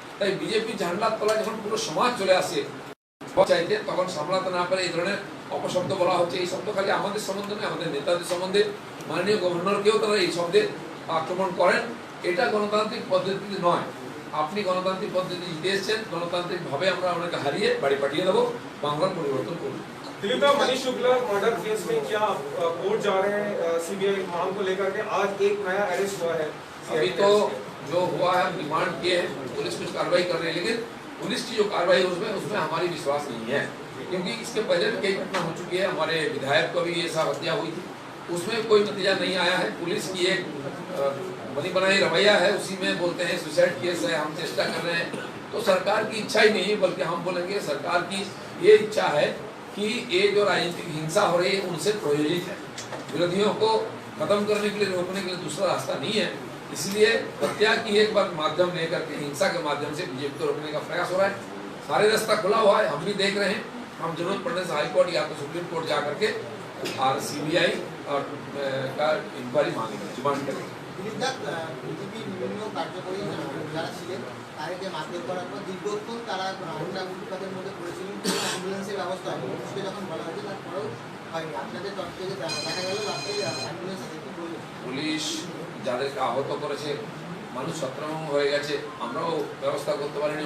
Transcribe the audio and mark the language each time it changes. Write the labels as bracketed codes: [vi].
[bn] তাই বিজেপি ঝান্ডার তলায় যখন পুরো সমাজ চলে আসে চাইতে, তখন সামলাতে না পারে এই ধরনের অপশব্দ বলা হচ্ছে। এই শব্দ খালি আমাদের সম্বন্ধে নয়, আমাদের নেতাদের সম্বন্ধে, মাননীয় গভর্নরকেও তারা এই শব্দে আক্রমণ করেন। এটা গণতান্ত্রিক পদ্ধতিতে নয়। আপনি গণতান্ত্রিক পদ্ধতি জিতে এসেছেন, গণতান্ত্রিক ভাবে আমরা ওনাকে হারিয়ে বাড়ি পাঠিয়ে দেবো, বাংলার পরিবর্তন করুন। [hi] दिलीपदा, मनीष शुक्ला मर्डर केस में क्या कोर्ट जा रहे हैं सीबीआई मांग को लेकर के? आज एक नया अरेस्ट हुआ है। अभी तो जो हुआ है डिमांड किए हैं, पुलिस कुछ कार्रवाई कर रही है, लेकिन पुलिस की जो कार्रवाई है उसमें हमारी विश्वास नहीं है, क्योंकि इसके पहले भी कई घटना हो चुकी है। हमारे विधायक को भी ये सब हत्या हुई थी, उसमें कोई नतीजा नहीं आया है। पुलिस की एक बनी बनाई रवैया है, उसी में बोलते हैं सुसाइड केस है, हम चेष्टा कर रहे हैं। तो सरकार की इच्छा ही नहीं, बल्कि हम बोलेंगे सरकार की ये इच्छा है कि ये जो राजनीतिक हिंसा हो रही है उनसे प्रायोजित है। विरोधियों को खत्म करने के लिए, रोकने के लिए दूसरा रास्ता नहीं है। इसलिए हत्या की एक बार माध्यम लेकर के हिंसा के माध्यम से बीजेपी को रोकने का प्रयास हो रहा है। सारे रास्ता खुला हुआ है, हम भी देख रहे हैं। हम जरूरत पड़ने से हाई कोर्ट या तो सुप्रीम कोर्ट जा करके और सीबीआई और का इंक्वायरी मांगेंगे, डिमांड करेंगे। [bn] বিজেপি বিভিন্ন কার্যকরী যারা ছিলেন তাদেরকে মারধর করার পর দীর্ঘক্ষণ তারা উৎপাদের মধ্যে পড়েছিলেন, অ্যাম্বুলেন্সের ব্যবস্থা হয়, পুলিশকে যখন বলা হয়েছে তারপরেও হয়নি আপনাদের তরফ থেকে দেখা গেল রাত্রে অ্যাম্বুলেন্স আছে কি বলবেন? পুলিশ যাদেরকে আহত করেছে, মানুষ ছত্রভঙ্গ হয়ে গেছে, আমরাও ব্যবস্থা করতে পারিনি।